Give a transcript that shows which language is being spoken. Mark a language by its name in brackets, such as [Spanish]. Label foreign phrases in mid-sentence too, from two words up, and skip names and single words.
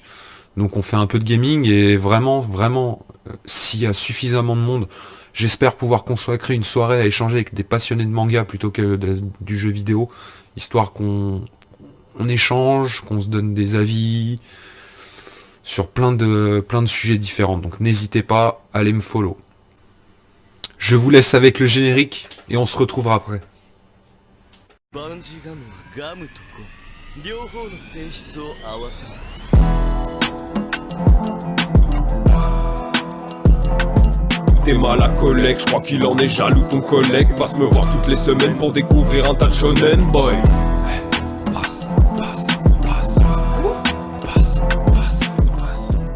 [French] Donc on fait un peu de gaming et vraiment, vraiment, s'il y a suffisamment de monde, j'espère pouvoir consacrer une soirée à échanger avec des passionnés de manga plutôt que du jeu vidéo, histoire qu'on échange, qu'on se donne des avis sur plein de sujets différents. Donc n'hésitez pas à aller me follow. Je vous laisse avec le générique et on se retrouvera après. [Japanese] バンジガムはガムとゴム両方の性質を合わせます。 [French] T'es mal à collègue, je crois qu'il en est jaloux ton collègue. Passe me voir toutes les semaines pour découvrir un tas de shonen boy. Passe, passe, passe, passe, passe, passe.